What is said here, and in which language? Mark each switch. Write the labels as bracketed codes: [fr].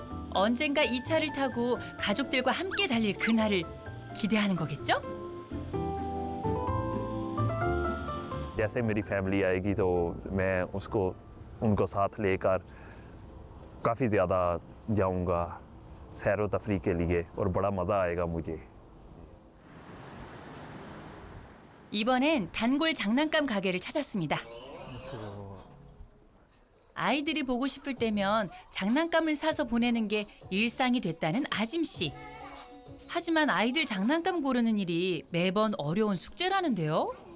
[ko] 언젠가 이 차를 타고 가족들과 함께 달릴 그날을 기대하는 거겠죠? [hi] जैसे मेरी फैमिली आएगी तो मैं उनको साथ लेकर काफ़ी ज़्यादा जाऊंगा सैर व तफरी के लिए और बड़ा मज़ा आएगा मुझे। [ko] 이번엔 단골 장난감 가게를 찾았습니다. 아이들이 보고 싶을 때면 장난감을 사서 보내는 게 일상이 됐다는 아짐 씨. 하지만 아이들 장난감 고르는 일이 매번 어려운 숙제라는데요.